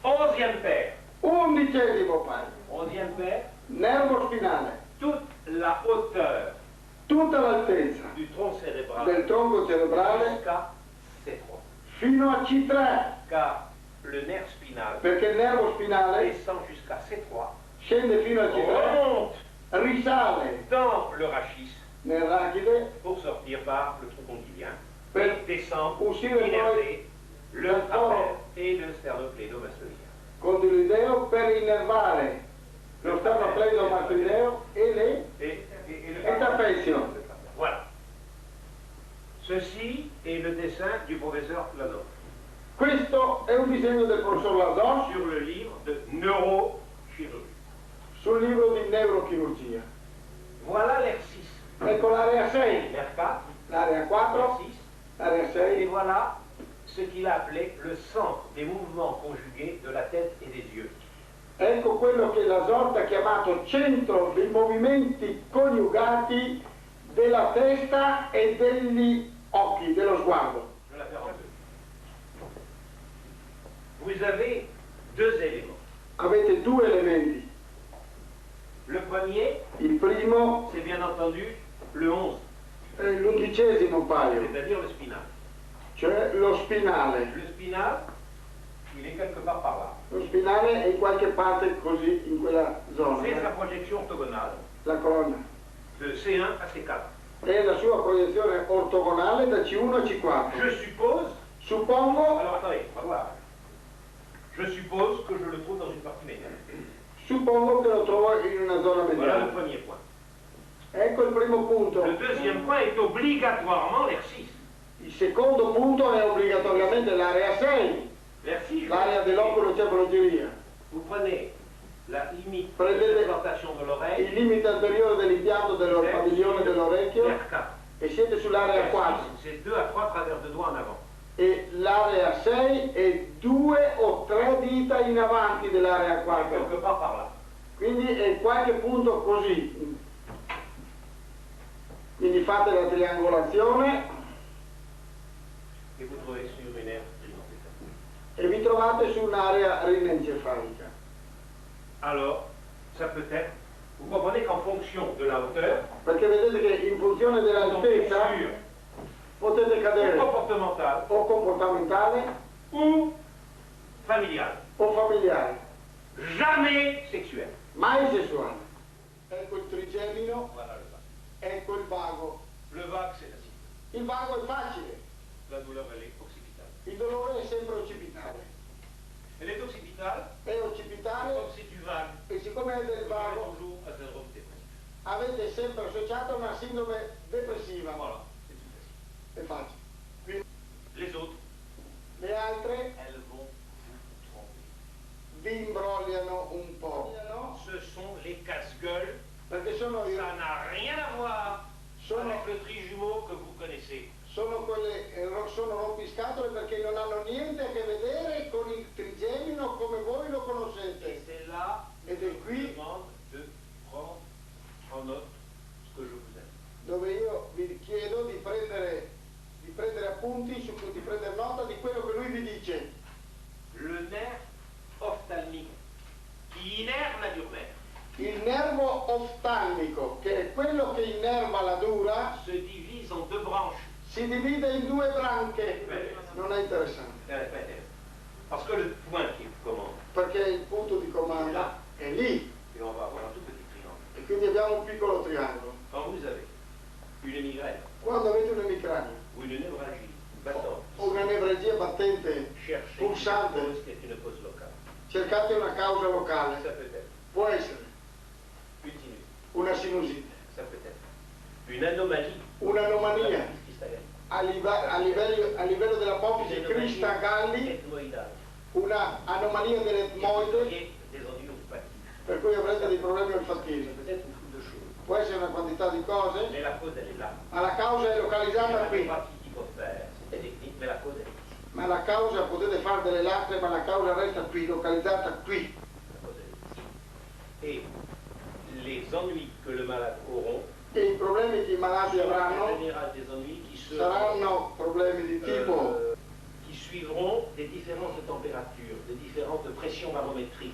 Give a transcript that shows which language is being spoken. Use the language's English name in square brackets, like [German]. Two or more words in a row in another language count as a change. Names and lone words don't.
[French] Onzième paire. [Italian] 11° paio. [French] Onzième paire. [Italian] Nervo spinale. [French] Toute la hauteur [Italian] Tutta l'altezza [French] du tronc cérébral [Italian] del tronco cerebrale [French] jusqu'à C3. [Italian] fino a C3, [French] Car le nerf spinal [Italian] perché il nervo spinale [French] descend jusqu'à C3, [Italian] scende fino a C3, [French] remonte [Italian] risale [French] dans le rachis [Italian] nel rachide [French] pour sortir par le tronc condylien [Italian] per [French] et descendre, [Italian] uscire poi [French] innerver le [Italian] dal [French] trapèze [Italian] foro [French] et le sternocleidomastoideo. [Italian] condiloideo per innervare lo sternocleidomastoideo e [French] le [Italian] trapezio. [French] Voilà. Ceci est le dessin du professeur Lanoff [Italian] Questo è un disegno del professor Lados [French] sur le livre de neurochirurgie. [Italian] sul libro di neurochirurgia. [French] Voilà l'air 6, [Italian] Ecco l'area 6, [French] l'air 4, [Italian] l'area [French] l'air 4, 6, [Italian] l'area [French] et 6, voilà ce qu'il a appelé le centre des mouvements conjugués de la tête et des yeux. [Italian] ecco quello che la sorta ha chiamato centro dei movimenti coniugati della testa e degli occhi, dello sguardo. [French] Je la faire en deux. Vous avez deux éléments. [Italian] Avete due elementi. [French] Le premier, [Italian] Il primo [French] c'est bien entendu le 11, [Italian] è l'11° paio, [French] c'est-à-dire le spinal. [Italian] cioè lo spinale. [French] Le spinal, il est quelque part par là. [Italian] Lo spinale è in qualche parte così, in quella zona. [French] C'est sa projection orthogonale [Italian] La colonna. [French] de C1 à C4. [Italian] È la sua proiezione ortogonale da C1 a C4. [French] Je suppose, [Italian] Suppongo, [French] alors attendez, on va voir. Je suppose que je le trouve dans une partie médiane. [Italian] suppongo che lo trovo in una zona [French] Voilà le [Italian] mediana. [French] premier point. [Italian] Ecco il primo punto. [French] Le deuxième point est obligatoirement l'air 6. [Italian] Il secondo punto è obbligatoriamente l'area 6, [French] L'air 6, [Italian] l'area dell'oculo cefalogiria. [French] vous prenez la limite de [Italian] Prendete [French] l'implantation de [Italian] il [French] l'oreille, [Italian] limite anteriore dell'impianto del padiglione dell'orecchio [French] l'air 4. [Italian] e siete sull'area 4 [French] C'est 2 à 3 travers de doigts en avant. [Italian] e l'area 6 è 2 o 3 dita in avanti dell'area 4, [French] Quelque part par là. [Italian] quindi è qualche punto così. Quindi fate la triangolazione [French] Et vous trouvez sur une aire triangulaire. [Italian] e vi trovate su un'area rinencefalica. [French] Alors, ça peut être, vous comprenez qu'en fonction de la hauteur, [Italian] Perché vedete che in funzione dell'altezza [French] sur [Italian] potete [French] ou [Italian] cadere [French] comportementale [Italian] o comportamentale [French] ou familiale. [Italian] o familiare, [French] Jamais sexuelle. [Italian] mai sessuale. Ecco il trigemino, [French] Voilà le vague. [Italian] ecco il vago. [French] Le vague, c'est facile. [Italian] Il vago è facile, [French] La douleur, elle est occipitale. [Italian] il dolore è sempre occipitale. [French] Elle est occipitale, [Italian] È occipitale [French] comme c'est du vague. [Italian] e siccome è del [French] Vous avez [Italian] vago [French] toujours un syndrome dépressif. [Italian] avete sempre associato a una sindrome depressiva. [French] Voilà, c'est tout facile. [Italian] È facile. Quindi [French] Les autres, [Italian] le altre [French] elles vont vous tromper. [Italian] vi imbrogliano un po'. [French] Ce sont les casse-gueules. [Italian] Perché sono, [French] Ça n'a rien à voir [Italian] sono, [French] avec le trijumeau que vous connaissez. [Italian] sono sono rompiscatole perché non hanno niente a che vedere con il trigemino come voi lo [French] Et [Italian] conoscete. [French] c'est là que Et je de vous qui demande de prendre en note ce que je vous ai. [Italian] Dove io vi chiedo di prendere appunti, di prendere nota di quello che lui vi dice. [French] Le nerf ophtalmique qui innerve la dure-mère [Italian] Il nervo oftalmico, che è quello che innerva la dura, [French] se divise en deux branches. [Italian] si divide in due branche. Non è interessante, [French] C'est pas intéressant. Parce que le point qui commande, [Italian] perché il punto di comando è lì [French] et on va avoir un tout petit triangle. [Italian] e quindi abbiamo un piccolo triangolo. [French] Quand vous avez une migraine [Italian] Quando avete un'emicrania [French] ou une névralgie battante, [Italian] o una nevralgia battente [French] cherchez [Italian] pulsante, [French] une cause qui est une cause locale. [Italian] cercate una causa [French] Ça [Italian] locale. [French] peut être [Italian] Può essere [French] une sinusite, [Italian] una sinusite, [French] ça peut être une anomalie [Italian] un'anomalia [French] cristalline, [Italian] a livello dell'apofisi cristagalli, [French] ethmoïdale, [Italian] una anomalia dell'etmoide, [French] et des ennuis olfactifs. [Italian] per cui avrete dei problemi [French] Ça [Italian] olfattivi. [French] peut être une foule de choses. [Italian] Può essere una quantità di cose, [French] Mais la cause, elle est là. [Italian] ma la causa è [French] Il y [Italian] localizzata [French] a des [Italian] qui. [French] parties qu'il faut faire, c'est technique, mais la cause, elle est ici. [Italian] Ma la causa, potete fare delle lacrime, ma la causa resta qui, localizzata qui. [French] La cause, elle est ici. Et les ennuis que le malade auront [Italian] E i problemi che i malati [French] sont en [Italian] avranno [French] général des ennuis qui [Italian] saranno problemi di tipo [French] qui suivront des différences de température, des différences de pression barométrique.